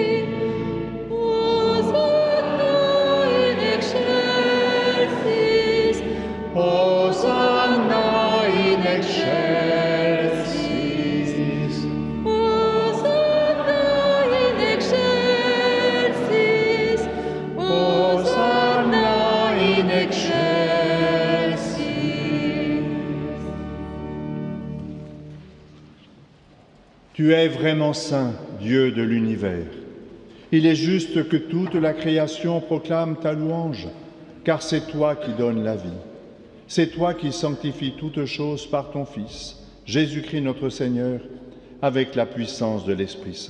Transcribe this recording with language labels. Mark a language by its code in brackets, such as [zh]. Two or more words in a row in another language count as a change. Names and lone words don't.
[la] Hosanna in excelsis, Hosanna in excelsis, Hosanna in excelsis, Hosanna in excelsis. [fr] Tu es vraiment saint, Dieu de l'univers. Il est juste que toute la création proclame ta louange, car c'est toi qui donnes la vie. C'est toi qui sanctifies toutes choses par ton Fils, Jésus-Christ notre Seigneur, avec la puissance de l'Esprit Saint.